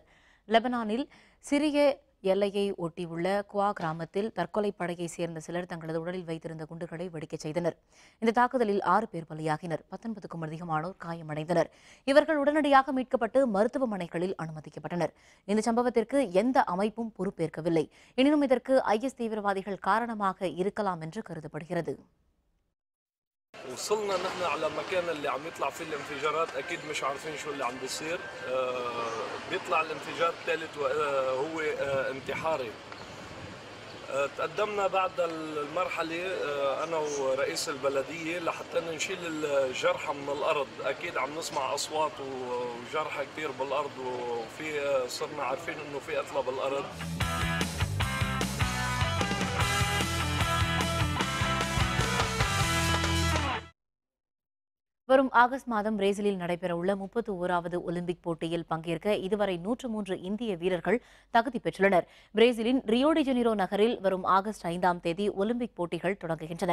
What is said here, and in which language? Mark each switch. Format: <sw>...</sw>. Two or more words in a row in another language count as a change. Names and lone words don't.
<ta>லெபனானில் சிறிய எல்லையை ஒட்டியுள்ள குவா கிராமத்தில் தற்கொலை படையை சேர்ந்த சிலர் தங்களது உடலில் வைத்திருந்த குண்டுகளை வெடிக்கச் செய்தனர். இந்த தாக்குதலில் 6 பேர் பலியாகினர். 19க்கும் அதிகமானோர் காயமடைந்தனர். இவர்கள் உடனடியாக மீட்கப்பட்டு மருத்துவமனைகளில் அனுமதிக்கப்பட்டனர். இந்த சம்பவத்திற்கு எந்த அமைப்பும் பொறுப்பேற்கவில்லை. எனினும் இதற்கு IS தீவிரவாதிகள் காரணமாக இருக்கலாம் என்று கருதப்படுகிறது.</ta> <ar>وصلنا نحن على المكان اللي عم يطلع فيه الانفجارات، اكيد مش عارفين شو اللي عم بيصير. بيطلع الانفجار الثالث وهو انتحاري. تقدمنا بعد المرحله انا ورئيس البلديه لحتى نشيل الجرحى من الارض. اكيد عم نسمع اصوات وجرحى كثير بالارض، وفي صرنا عارفين انه في قتلى بالارض.</ar> <ta>வரும் ஆகஸ்ட் மாதம் பிரேசிலில் நடைபெறவுள்ள 31வது ஒலிம்பிக் போட்டியில் பங்கேற்க இதுவரை 103 இந்திய வீரர்கள் தகுதி பெற்றுள்ளனர். பிரேசிலின் ரியோ டி ஜெனிரோ நகரில் வரும் ஆகஸ்ட் 5ஆம் தேதி ஒலிம்பிக் போட்டிகள் தொடங்குகின்றன.</ta>